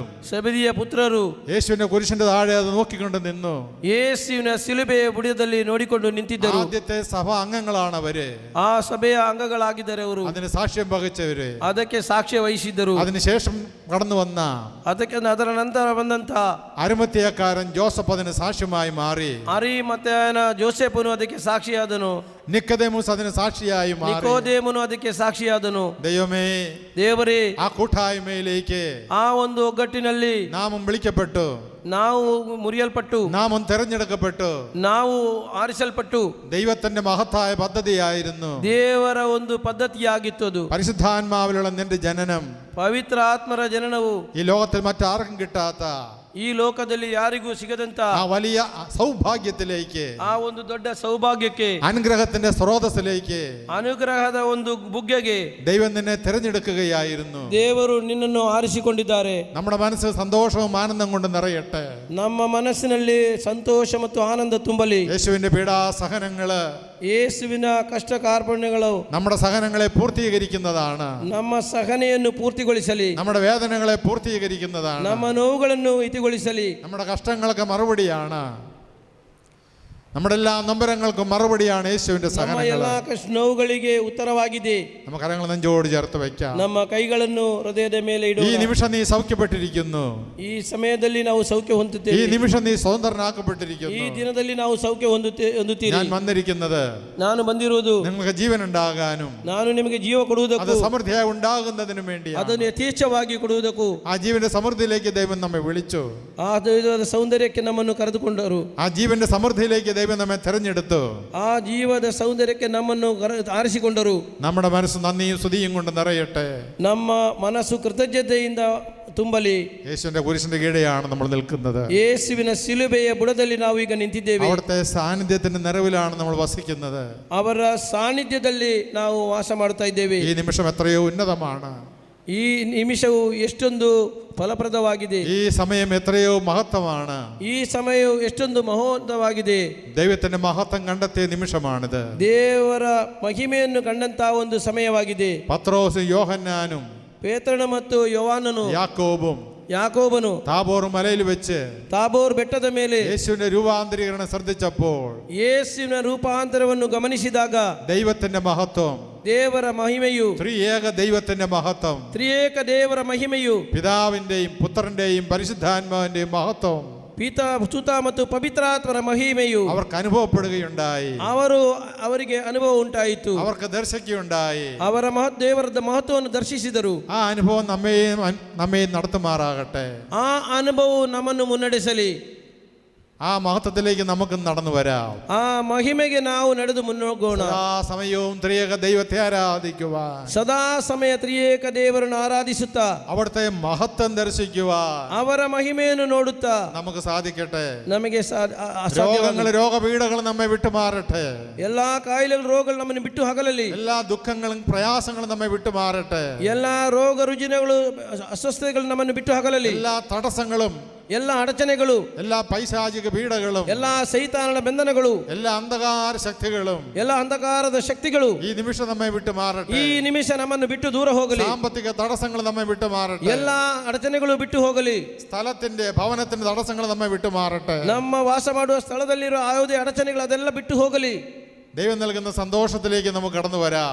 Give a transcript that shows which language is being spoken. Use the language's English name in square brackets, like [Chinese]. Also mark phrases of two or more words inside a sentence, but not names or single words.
[Kannada] ಸಬದಿಯ ಪುತ್ರರು [Malayalam] യേശുവിന്റെ കുരിശിന്റെ താഴെ അത് നോക്കിക്കൊണ്ട് നിന്നു. [Kannada] ಯೇಸುವಿನ ಶಿಲುಬೆಯ ಬುಡದಲ್ಲಿ ನೋಡಿಕೊಂಡು ನಿಂತಿದ್ದರು. [Malayalam] ആദ്യത്തെ സഭ അംഗങ്ങളാണ് അവര്. [Kannada] ಆ ಸಭೆಯ ಅಂಗಗಳಾಗಿದ್ದಾರೆ ಅವರು. [Malayalam] അതിന് സാക്ഷ്യം വഹിച്ചവര്, [Kannada] ಅದಕ್ಕೆ ಸಾಕ್ಷ್ಯ ವಹಿಸಿದ್ದರು. [Malayalam] അതിനുശേഷം കടന്നു വന്ന [Kannada] ಅದರ ನಂತರ ಬಂದಂತ [Malayalam] അരിമത്ഥ്യക്കാരൻ ജോസഫ് അതിന് സാക്ഷ്യമായി മാറി. [Kannada] ಅರಿಮಥೆಯನ ಜೋಸೆಫನು ಅದಕ್ಕೆ ಸಾಕ್ಷಿಯಾದನು. [Malayalam] നിക്കോദേമോസ് അതിന് സാക്ഷിയായി മാറി. [Kannada] ನಿಕೋದೇಮನು ಅದಕ್ಕೆ ಸಾಕ್ಷಿಯಾದನು. [Malayalam] ദൈവമേ, [Kannada] ದೇವರೇ, [Malayalam] ആ കൂട്ടായ്മയിലേക്ക് [Kannada] ಆ ಒಂದು ಒಗ್ಗಟ್ಟಿನಲ್ಲಿ [Malayalam] നാമം വിളിക്കപ്പെട്ടു, [Kannada] ನಾವು ಮುರಿಯಲ್ಪಟ್ಟು, [Malayalam] നാമം തെരഞ്ഞെടുക്കപ്പെട്ടു. [Kannada] ನಾವು ಆರಿಸಲ್ಪಟ್ಟು [Malayalam] ദൈവത്തിന്റെ മഹത്തായ പദ്ധതിയായിരുന്നു. [Kannada] ದೇವರ ಒಂದು ಪದ್ಧತಿಯಾಗಿತ್ತು ಅದು. [Malayalam] പരിശുദ്ധാത്മാവിലുള്ള നിന്റെ ജനനം, [Kannada] ಪವಿತ್ರ ಆತ್ಮರ ಜನನವು [Malayalam] ഈ ലോകത്തിൽ മറ്റാർക്കും കിട്ടാത്ത [Kannada] ಈ ಲೋಕದಲ್ಲಿ ಯಾರಿಗೂ ಸಿಗದಂತ [Malayalam] ആ വലിയ സൗഭാഗ്യത്തിലേക്ക്, [Kannada] ಆ ಒಂದು ದೊಡ್ಡ ಸೌಭಾಗ್ಯಕ್ಕೆ, [Malayalam] അനുഗ്രഹത്തിന്റെ സ്രോതസ്സിലേക്ക് [Kannada] ಅನುಗ್ರಹದ ಒಂದು ಬುಗ್ಗೆಗೆ [Malayalam] ദൈവം നിന്നെ തിരഞ്ഞെടുക്കുകയായിരുന്നു. [Kannada] ದೇವರು ನಿನ್ನನ್ನು ಆರಿಸಿಕೊಂಡಿದ್ದಾರೆ. [Malayalam] നമ്മുടെ മനസ്സ് സന്തോഷവും ആനന്ദം കൊണ്ട് നിറയട്ടെ. [Kannada] ನಮ್ಮ ಮನಸ್ಸಿನಲ್ಲಿ ಸಂತೋಷ ಮತ್ತು ಆನಂದ ತುಂಬಲಿ. [Malayalam] യേശുവിന്റെ പീഡാസഹനങ്ങള്, [Kannada] ಯೇಸುವಿನ ಕಷ್ಟ ಕಾರ್ಪಣ್ಯಗಳು [Malayalam] നമ്മുടെ സഹനങ്ങളെ പൂർത്തീകരിക്കുന്നതാണ്. [Kannada] ನಮ್ಮ ಸಹನೆಯನ್ನು ಪೂರ್ತಿಗೊಳಿಸಲಿ. [Malayalam] നമ്മുടെ വേദനകളെ പൂർത്തീകരിക്കുന്നതാണ്. [Kannada] ನಮ್ಮ ನೋವುಗಳನ್ನು ಇತಿಗೊಳಿಸಲಿ. [Malayalam] നമ്മുടെ കഷ്ടങ്ങൾക്ക് മറുപടിയാണ്. നമ്മുടെ എല്ലാ നൊമ്പരങ്ങൾക്കും മറുപടിയാണ് യേശുവിന്റെ [Kannada] ನಮ್ಮ [Malayalam] സഹനങ്ങൾ. [Kannada] ಎಲ್ಲ ಕಷ್ಟ ನೋವುಗಳಿಗೆ ಉತ್ತರವಾಗಿದೆ. [Malayalam] ನಮ್ಮ ಕരങ്ങൾ നെഞ്ചോട് ചേർത്ത് വെക്കാം. [Kannada] ನಮ್ಮ ಕೈಗಳನ್ನು ಹೃದಯದ ಮೇಲೆ [Malayalam] ഈ [Kannada] ಇಡೋಣ. [Malayalam] നിമിഷം നീ സൗഖ്യപ്പെട്ടിരിക്കുന്നു. [Kannada] ಈ ಸಮಯದಲ್ಲಿ ನಾವು ಸೌಖ್ಯ ಹೊಂದುತ್ತೇವೆ. [Malayalam] ഈ നിമിഷം നീ സ്വതന്ത്രനാക്കപ്പെട്ടിരിക്കുന്നു. [Kannada] ಈ ದಿನದಲ್ಲಿ ನಾವು ಸೌಖ್ಯ ಹೊಂದುತ್ತೀರಿ. [Malayalam] ഞാൻ വന്നിരിക്കുന്നത് [Kannada] ನಾನು ಬಂದಿರುವುದು [Malayalam] നിങ്ങൾക്ക് ജീവൻ ഉണ്ടാകാനും [Kannada] ನಾನು ನಿಮಗೆ ಜೀವ ಕೊಡುವುದಕ್ಕೂ [Malayalam] അത് സമൃദ്ധിയായി ഉണ്ടാകുന്നതിനും വേണ്ടിയാണ്. [Kannada] ಅದನ್ನು ಯಥೇಚ್ಛವಾಗಿ ಕೊಡುವುದಕ್ಕೂ [Malayalam] ആ ജീവന്റെ സമൃദ്ധിയിലേക്ക് ദൈവം നമ്മെ വിളിച്ചു. [Kannada] ಆ ದೈವದ ಸೌಂದರ್ಯಕ್ಕೆ ನಮ್ಮನ್ನು ಕರೆದುಕೊಂಡರು. [Malayalam] ആ ജീവന്റെ സമൃദ്ധിയിലേക്ക് ദൈവം നമ്മെ തെരഞ്ഞെടുത്തു. [Kannada] ಆ ಜೀವದ ಸೌಂದರ್ಯಕ್ಕೆ ನಮ್ಮನ್ನು ಆರಿಸಿಕೊಂಡರು. [Malayalam] നമ്മുടെ മനസ്സ് നന്ദിയും സ്തുതിയും കൊണ്ട് നിറയട്ടെ. [Kannada] ನಮ್ಮ ಮನಸ್ಸು ಕೃತಜ್ಞತೆಯಿಂದ ತುಂಬಲಿ. [Malayalam] യേശുവിന്റെ കുരിശിന്റെ കീഴെയാണ് നമ്മൾ നിൽക്കുന്നത്. [Kannada] ಯೇಸುವಿನ ಶಿಲುಬೆಯ ಬುಡದಲ್ಲಿ ನಾವು ಈಗ ನಿಂತಿದ್ದೇವೆ. [Malayalam] അവിടുത്തെ സാന്നിധ്യത്തിന്റെ നിറവിലാണ് നമ്മൾ വസിക്കുന്നത്. [Kannada] ಅವರ ಸಾನ್ನಿಧ್ಯದಲ್ಲಿ ನಾವು ವಾಸ ಮಾಡ್ತಾ ಇದ್ದೇವೆ. [Malayalam] ഈ നിമിഷം എത്രയോ ഉന്നതമാണ്. [Kannada] ಈ ನಿಮಿಷವು ಎಷ್ಟೊಂದು ಫಲಪ್ರದವಾಗಿದೆ. [Malayalam] ഈ സമയം എത്രയോ മഹത്വമാണ്. [Kannada] ಈ ಸಮಯವು ಎಷ್ಟೊಂದು ಮಹೋನ್ನತವಾಗಿದೆ. [Malayalam] ദൈവത്തിന്റെ മഹത്വം കണ്ടെത്തിയ നിമിഷമാണിത്. [Kannada] ದೇವರ ಮಹಿಮೆಯನ್ನು ಕಂಡಂತಹ ಒಂದು ಸಮಯವಾಗಿದೆ. [Malayalam] പത്രോസും യോഹന്നാനും [Kannada] ಪೇತ್ರನ ಮತ್ತು ಯೋಹಾನನು ಯಾಕೋಬನು [Malayalam] താബോർ മലയിൽ വെച്ച് [Kannada] ತಾಬೋರ್ ಬೆಟ್ಟದ ಮೇಲೆ [Malayalam] യേശുവിന്റെ രൂപാന്തരീകരണം ശ്രദ്ധിച്ചപ്പോൾ [Kannada] ಯೇಸುವಿನ ರೂಪಾಂತರವನ್ನು ಗಮನಿಸಿದಾಗ [Malayalam] ദൈവത്തിന്റെ മഹത്വം, [Kannada] ದೇವರ ಮಹಿಮೆಯು, [Malayalam] ത്രിയേക ദൈവത്തിന്റെ മഹത്വം, [Kannada] ತ್ರಿಯೇಕ ದೇವರ ಮಹಿಮೆಯು, [Malayalam] പിതാവിന്റെയും പുത്രന്റെയും പരിശുദ്ധാത്മാവിന്റെയും മഹത്വം [Kannada] ಪಿತ ಸುತ ಮತ್ತು ಪವಿತ್ರಾತ್ಮರ ಮಹಿಮೆಯು [Malayalam] അവർക്ക് അനുഭവപ്പെടുകയുണ്ടായി. [Kannada] ಅವರಿಗೆ ಅನುಭವ ಉಂಟಾಯಿತು. [Malayalam] അവർക്ക് ദർശിക്കുകയുണ്ടായി. [Kannada] ಅವರ ದೇವರ ಮಹತ್ವವನ್ನು ದರ್ಶಿಸಿದರು. [Malayalam] ആ അനുഭവം നമ്മെയും നടത്തുമാറാകട്ടെ. [Kannada] ಆ ಅನುಭವವು ನಮ್ಮನ್ನು ಮುನ್ನಡೆಸಲಿ. [Malayalam] ആ മഹത്വത്തിലേക്ക് നമുക്ക് നടന്നു വരാം. [Kannada] ಆ ಮಹಿಮೆಗೆ ನಾವು ನಡೆದು ಮುನ್ನೋಗೋಣ. [Malayalam] സദാ സമയവും ത്രിയേക ദൈവത്തെ ആരാധിക്കുവാൻ, [Kannada] ಸದಾ ಸಮಯ ತ್ರಿಯೇಕ ದೇವರನ್ನು ಆರಾಧಿಸುತ್ತಾ [Malayalam] അവിടുത്തെ മഹത്വം ദർശിക്കുവാൻ [Kannada] ಅವರ ಮಹಿಮೆಯನ್ನು ನೋಡುತ್ತಾ [Malayalam] നമുക്ക് സാധിക്കട്ടെ. [Kannada] ನಮಗೆ [Malayalam] രോഗങ്ങൾ, രോഗപീഠകൾ നമ്മെ വിട്ടുമാറട്ടെ. [Kannada] ಎಲ್ಲಾ ಕಾಯಿಲೆಗಳು, ರೋಗಗಳು ನಮ್ಮನ್ನು ಬಿಟ್ಟು ಹಗಲಲಿ. [Malayalam] എല്ലാ ദുഃഖങ്ങളും പ്രയാസങ്ങളും നമ്മെ വിട്ടുമാറട്ടെ. [Kannada] ಎಲ್ಲಾ ರೋಗ ರುಜಿನಗಳು, ಅಸ್ವಸ್ಥತೆಗಳು ನಮ್ಮನ್ನು ಬಿಟ್ಟು ಹಗಲಲಿ. [Malayalam] എല്ലാ തടസ്സങ്ങളും, [Kannada] ಎಲ್ಲ ಅಡಚಣೆಗಳು, [Malayalam] എല്ലാ പൈശാചിക പീഡകളും, [Kannada] ಎಲ್ಲ ಸೈತಾನನ ಬಂಧನಗಳು, [Malayalam] എല്ലാ അന്ധകാര ശക്തികളും, [Kannada] ಎಲ್ಲ ಅಂಧಕಾರದ ಶಕ್ತಿಗಳು [Malayalam] ഈ നിമിഷം നമ്മെ വിട്ടുമാറട്ടെ. [Kannada] ಈ ನಿಮಿಷ ನಮ್ಮನ್ನು ಬಿಟ್ಟು ದೂರ ಹೋಗಲಿ. [Malayalam] സാമ്പത്തിക തടസ്സങ്ങൾ നമ്മെ വിട്ടുമാറട്ടെ. [Kannada] ಎಲ್ಲ ಅಡಚಣೆಗಳು ಬಿಟ್ಟು ಹೋಗಲಿ. [Malayalam] സ്ഥലത്തിന്റെ, ഭവനത്തിന്റെ തടസ്സങ്ങൾ നമ്മെ വിട്ടുമാറട്ടെ. [Kannada] ನಮ್ಮ ವಾಸ ಮಾಡುವ ಸ್ಥಳದಲ್ಲಿರುವ ಯಾವುದೇ ಅಡಚಣೆಗಳು ಅದೆಲ್ಲ ಬಿಟ್ಟು ಹೋಗಲಿ. [Malayalam] ദൈവം നൽകുന്ന സന്തോഷത്തിലേക്ക് നമുക്ക് കടന്നു വരാം.